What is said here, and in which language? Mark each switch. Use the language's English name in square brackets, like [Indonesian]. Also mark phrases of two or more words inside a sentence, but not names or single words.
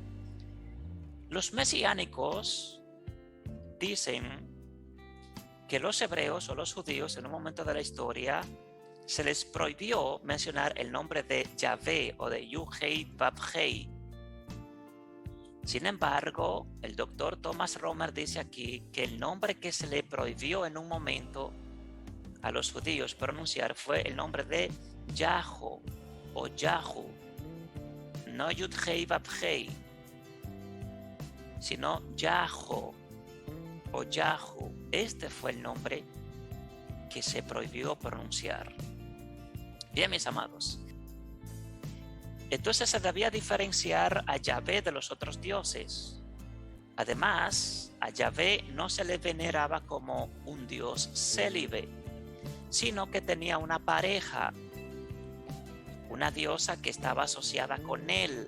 [Spanish] Los mesiánicos dicen que los hebreos o los judíos en un momento de la historia se les prohibió mencionar el nombre de Yahvé o de Yuhei Vavhei. Sin embargo, el doctor Thomas Romer dice aquí que el nombre que se le prohibió en un momento a los judíos pronunciar fue el nombre de Yahu o Yahu, no Yudhei Vavhei, sino Yahu o Yahu. Este fue el nombre que se prohibió pronunciar. Bien, mis amados, entonces se debía diferenciar a Yahvé de los otros dioses. Además, a Yahvé no se le veneraba como un dios célibe, sino que tenía una pareja, una diosa que estaba asociada con él.